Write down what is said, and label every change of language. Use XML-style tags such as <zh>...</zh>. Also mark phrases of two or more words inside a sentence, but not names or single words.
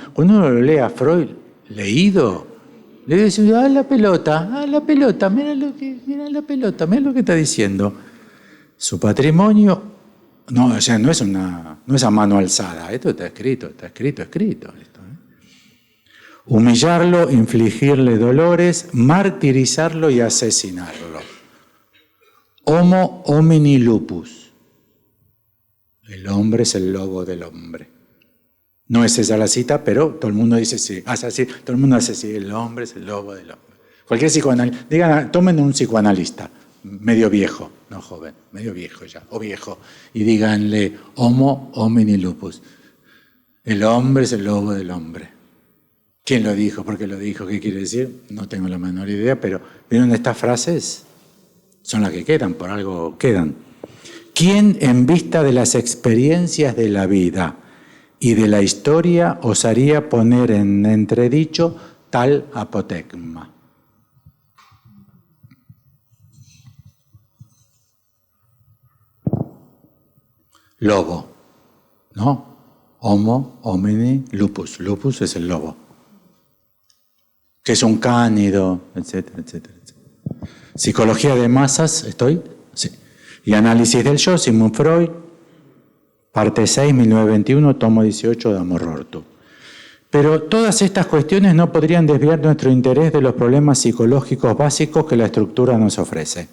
<es>Cuando uno lo lee a Freud, leído, le dice, la pelota, mira la pelota, mira lo que está diciendo. Su patrimonio, no, o sea, no es a mano alzada, esto está escrito. Esto, humillarlo, infligirle dolores, martirizarlo y asesinarlo.</es> <la>Homo homini lupus.</la> <es>El hombre es el lobo del hombre. No es esa la cita, pero todo el mundo dice sí. Hace así, todo el mundo hace sí. El hombre es el lobo del hombre. Cualquier psicoanalista, digan, tomen un psicoanalista, medio viejo, no joven, medio viejo ya, o viejo, y díganle</es> <la>homo homini lupus.</la> <es>El hombre es el lobo del hombre. ¿Quién lo dijo? ¿Por qué lo dijo? ¿Qué quiere decir? No tengo la menor idea, pero ¿vieron estas frases? Son las que quedan, por algo quedan. ¿Quién en vista de las experiencias de la vida y de la historia osaría poner en entredicho tal apotegma? Lobo, ¿no?</es> <la>Homo homini lupus.</la> <es>Lupus es el lobo, que es un cánido, etcétera, etcétera, etcétera. Psicología de masas, ¿estoy? Sí. Y análisis del yo, Sigmund Freud, parte 6, 1921, tomo 18 de Amor Rorto. Pero todas estas cuestiones no podrían desviar nuestro interés de los problemas psicológicos básicos que la estructura nos ofrece.</es>